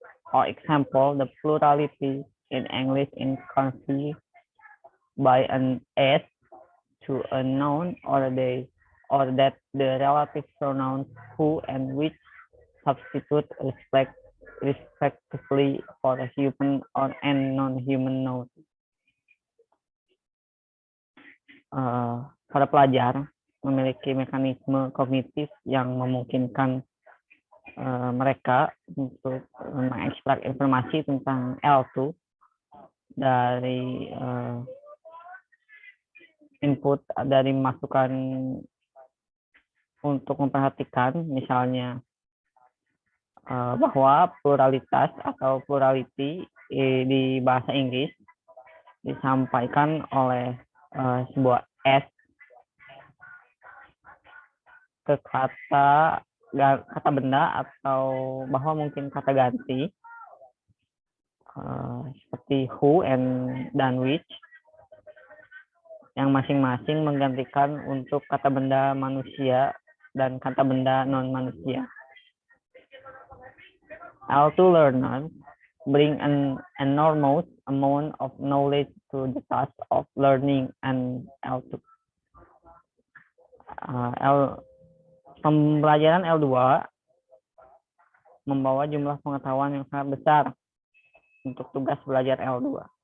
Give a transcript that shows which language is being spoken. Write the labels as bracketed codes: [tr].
[en] For example, the plurality in English is conceived by an S to a noun or they, or that the relative pronouns who and which substitute respectively for a human or and non-human noun. [id] Para pelajar memiliki mekanisme kognitif yang memungkinkan mereka untuk mengekstrak informasi tentang L2 dari input, dari masukan untuk memperhatikan, misalnya bahwa pluralitas atau plurality di bahasa Inggris disampaikan oleh sebuah S ke kata benda atau bahwa mungkin kata ganti seperti who dan which yang masing-masing menggantikan untuk kata benda manusia dan kata benda non manusia. [en] L2 learners bring an enormous amount of knowledge to the task of learning and L2. [id] Pembelajaran L2 membawa jumlah pengetahuan yang sangat besar untuk tugas belajar L2.